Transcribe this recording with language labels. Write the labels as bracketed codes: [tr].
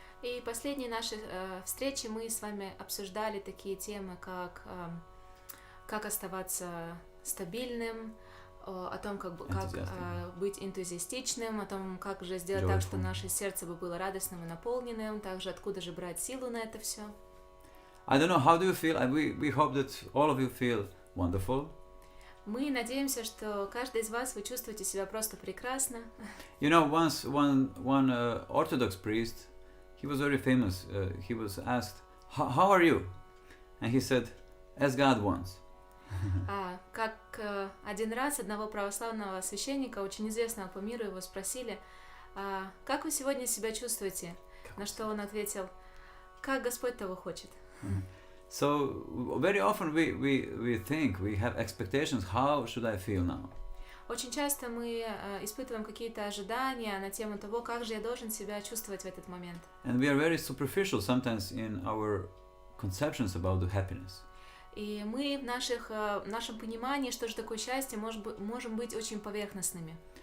[ru] И последние наши встречи мы с вами обсуждали такие темы, как оставаться стабильным, о том, как быть энтузиастичным, о том, как же сделать так, чтобы наше сердце было радостным и наполненным, также откуда же брать силу на это все. [en] I don't know, how do you feel? We hope that all of you feel wonderful. [ru] Мы надеемся, что каждый из вас, вы чувствуете себя просто прекрасно. [en] You know, once one Orthodox priest, he was very famous. He was asked, "How are you?" And he said, "As God wants." [ru] Как один раз одного православного священника, очень известного по миру, его спросили, как вы сегодня себя чувствуете? На что он ответил, как Господь того хочет. [en] So very often we think, we have expectations, how should I feel now? [ru] Очень часто мы испытываем какие-то ожидания на тему того, как же я должен себя чувствовать в этот момент. [en] And we are very superficial sometimes in our conceptions about the happiness. [ru] И мы в нашем понимании, что же такое счастье, можем быть очень поверхностными.